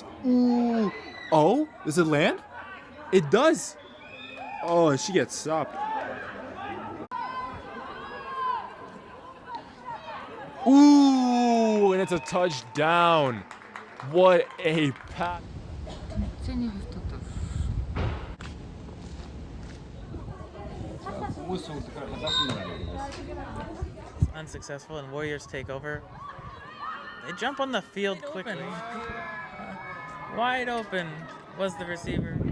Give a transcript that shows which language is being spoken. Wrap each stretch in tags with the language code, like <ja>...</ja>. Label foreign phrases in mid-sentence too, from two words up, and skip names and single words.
<en>Ooh. Oh, does it land? It does. Oh, she gets stopped. Ooh, and it's a touchdown. What a pass.</en> <mn>Тэнцээний хувьд одоо</mn> <en>Unsuccessful and Warriors take over. They jump on the field quickly. Wide open was the receiver.</en>